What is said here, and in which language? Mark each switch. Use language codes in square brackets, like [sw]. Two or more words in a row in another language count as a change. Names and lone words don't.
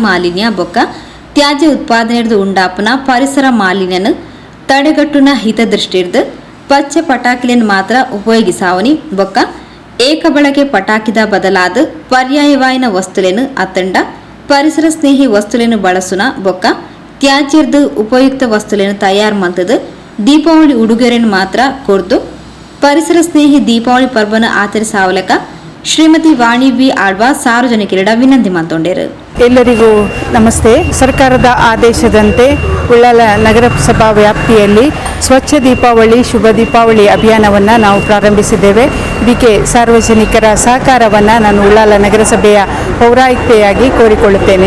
[tcy] ಮಾಲಿನ್ಯ ಬೊಕ್ಕ ತ್ಯಾಜ್ಯ ಉತ್ಪಾದನೆರ್ದು ಉಂಡಾಪನ ಪರಿಸರ ಮಾಲಿನ್ಯನು ತಡೆಗಟ್ಟುನ ಹಿತದೃಷ್ಟಿರ್ದು ಪಚ್ಚ ಪಟಾಕಿಯನ್ನು ಮಾತ್ರ ಉಪಯೋಗಿಸಾವನಿ ಬೊಕ್ಕ ಏಕ ಬಳಕೆ ಪಟಾಕಿದ ಬದಲಾದ ಪರ್ಯಾಯವಾಯಿನ ವಸ್ತುಲೆನು ಅತ್ತಂಡ ಪರಿಸರ ಸ್ನೇಹಿ ವಸ್ತುಲೆನು ಬಳಸುನ ಬೊಕ್ಕ ತ್ಯಾಜ್ಯದ [kn] ಉಪಯುಕ್ತ ವಸ್ತುಗಳನ್ನು [tcy] ತಯಾರು ಮಂತದ ದೀಪಾವಳಿ [kn] ಉಡುಗೊರೆಯನ್ನು ಮಾತ್ರ [tcy] ಕೊರ್ದು ಪರಿಸರ ಸ್ನೇಹಿ ದೀಪಾವಳಿ ಪರ್ಬನ ಆಚರಿಸಾವಲಕ ಶ್ರೀಮತಿ ವಾಣಿ ವಿ ಆಳ್ವ ಸಾರ್ವಜನಿಕರಿಡ ವಿನಂತಿ ಮಂತೊಂಡರು. [kn] ಎಲ್ಲರಿಗೂ ನಮಸ್ತೆ. ಸರ್ಕಾರದ ಆದೇಶದಂತೆ ಉಳ್ಳಾಲ ನಗರಸಭಾ ವ್ಯಾಪ್ತಿಯಲ್ಲಿ ಸ್ವಚ್ಛ ದೀಪಾವಳಿ ಶುಭ ದೀಪಾವಳಿ ಅಭಿಯಾನವನ್ನು ನಾವು ಪ್ರಾರಂಭಿಸಿದ್ದೇವೆ. ಇದಕ್ಕೆ ಸಾರ್ವಜನಿಕರ ಸಹಕಾರವನ್ನು ನಾನು ಉಳ್ಳಾಲ ನಗರಸಭೆಯ ಪೌರಾಯುಕ್ತೆಯಾಗಿ ಕೋರಿಕೊಳ್ಳುತ್ತೇನೆ.